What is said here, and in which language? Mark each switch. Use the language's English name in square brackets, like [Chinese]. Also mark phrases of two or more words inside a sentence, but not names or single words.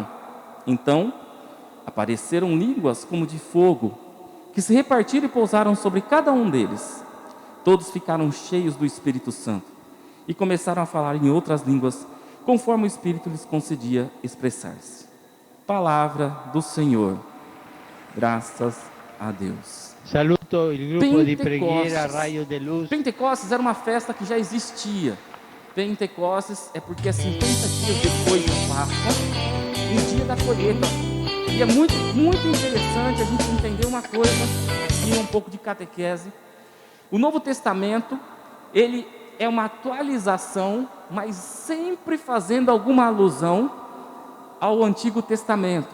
[Portuguese] Então, apareceram línguas como de fogo, que se repartiram e pousaram sobre cada um deles. Todos ficaram cheios do Espírito Santo e começaram a falar em outras línguas, conforme o Espírito lhes concedia expressar-se. Palavra do Senhor. Graças a Deus. [Italian] Saluto il gruppo di preghiera Raio de Luz. [Portuguese] Pentecostes era uma festa que já existia. Pentecostes é porque é 50 dias depois da Páscoa, um dia da colheita. E é muito, muito interessante a gente entender uma coisa, e um pouco de catequese. O Novo Testamento, ele é uma atualização, mas sempre fazendo alguma alusão ao Antigo Testamento.